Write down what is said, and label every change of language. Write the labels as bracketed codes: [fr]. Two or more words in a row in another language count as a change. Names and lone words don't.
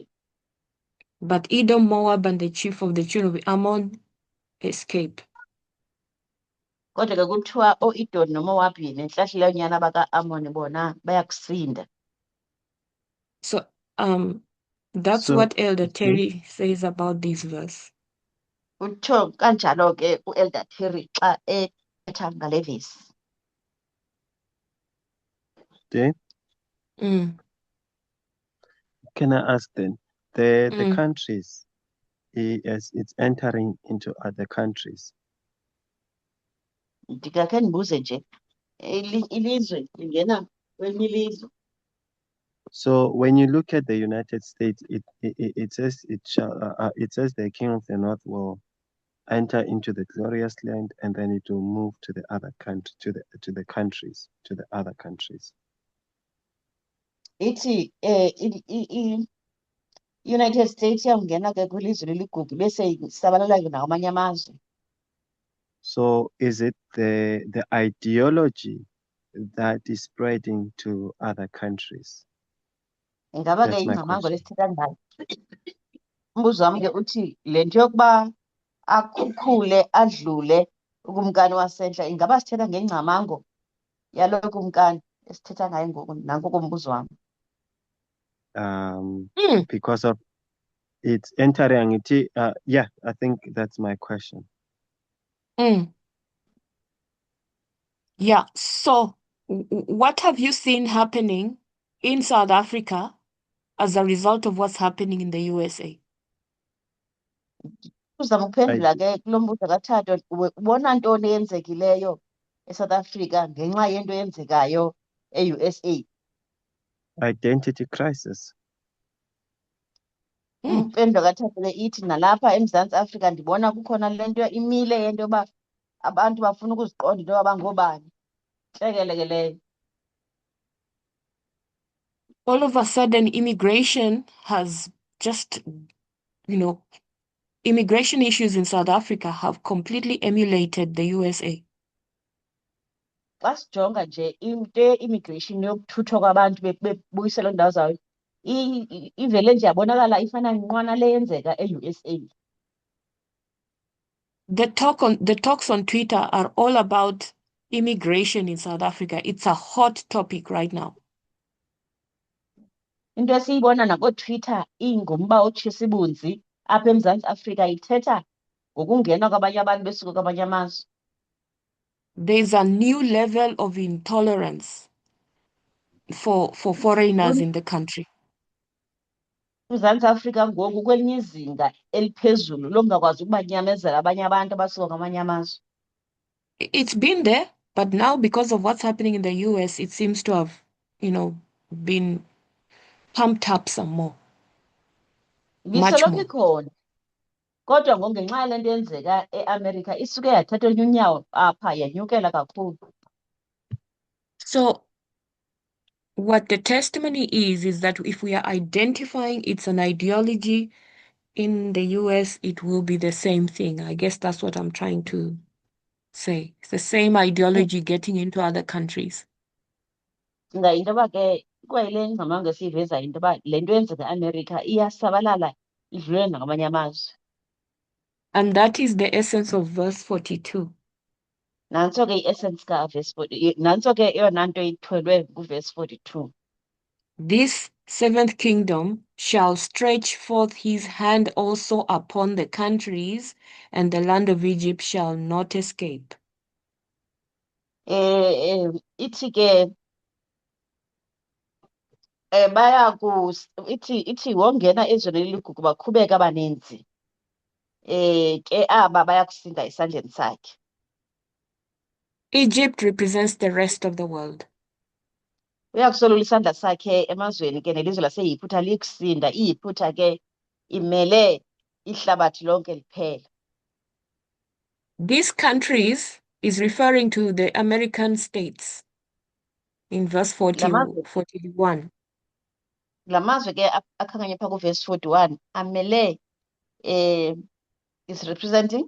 [en] But Edom, Moab, and the chief of the children of Ammon escape. [xh] Kodwa ke kuthiwa o-Idoni noMowabi nenhlahlelanyana baka-Amoni bona bayakusinda. [en] So that's So, what Elder okay. Terry says about this verse. [xh] Utho kanjalo ke u-Elder Terry xa ethetha ngale vesi. [en] Okay. Can I ask then, the countries, as it's entering into other countries, [xh] Ndikakhe ndibuze nje ilizwe lingena kwelinye ilizwe. [en] so when you look at the United States, it says it says the king of the north will enter into the glorious land, and then it will move to the other country, to the other countries. [xh] Ithi United States iyawungena ke kwilizwe leligugu bese isabalala ke nakwamanye amazwe. [en] So is it the ideology that is spreading to other countries? [xh] Ingaba ke [en] That's my [xh] ingcamango [en] question. [xh] lesithetha ngayo. Umbuzo wami ke uthi le nto yokuba akhukhule adlule ukumkani wasentla ingaba sithetha ngengcamango yalo kumkani esithetha ngayo ngoku nanku kumbuzo wami. [en] Because of it's entering it. Yeah, I think that's my question. Yeah, so what have you seen happening in South Africa as a result of what's happening in the USA? [xh] Uzama ukuphendula ke kulo mbuzo kaThato, ubona ntoni eyenzekileyo eSouth Africa ngenxa yento eyenzekayo e-USA? [en] Identity crisis. [xh] Impendulo kaThato le ithi nalapha eMzantsi Afrika ndibona kukhona le nto imile yento yoba abantu bafuna ukuziqonda into yoba bangobani. Ntlekele ke leyo. [en] All of a sudden, immigration has just, immigration issues in South Africa have completely emulated the USA. [xh] Xa sijonga nje into ye-immigration yokuthuthwa kwabantu bebuyiselwa iindawo zayo ivele nje yabonakala ifana nqwana le yenzeka e-USA. [en] The talks on Twitter are all about immigration in South Africa. It's a hot topic right now. [xh] Into esiyibona nakooTwitter ingumba otshisa ibunzi apha eMzantsi Afrika ithetha ngokungena kwabanye abantu besuka kwamanye amazwe. [en] There's a new level of intolerance for foreigners in the country. [xh] UMzantsi Afrika ngoku kwelinye izinga eliphezulu lokungakwazi ukubanyamezela abanye abantu abasuka kwamanye amazwe. [en] It's been there, but now because of what's happening in the US, it seems to have, been pumped up some more. Much [xh] Ibisoloko [en] more. [xh] ikhona kodwa ngoku ngenxa yale nto yenzeka eAmerica isuke yathatha elinye unyawo apha yanyukela kakhulu. [en] So what the testimony is that if we are identifying it's an ideology in the US, it will be the same thing. I guess that's what I'm trying to say. It's the same ideology getting into other countries. [xh] Ndicinga into yoba ke kwayile ngcamango esiyivezayo into yoba le nto yenzeka eAmerica iyasabalala idlule nakwamanye amazwe. [en] And that is the essence of verse 42. [xh] Nantso ke i-essence ka-verse 40, nantso ke eyona nto ithwelwe kuverse 42. [en] This seventh kingdom shall stretch forth his hand also upon the countries, and the land of Egypt shall not escape. [xh] Ithi ke ithi wongena ezweni eligugu baqhubeka abaninzi. Ke aba bayakusinda esandleni sakhe. [en] Egypt represents the rest of the world. [xh] Uyakusolula isandla sakhe emazweni ke nelizwe laseYiputa likusinda. iYiputa ke imele ihlabathi lonke liphela. [en] These countries is referring to the American states in verse 41. [xh] La mazwe ke akhankanya phaa kuverse 41 amele [en] is representing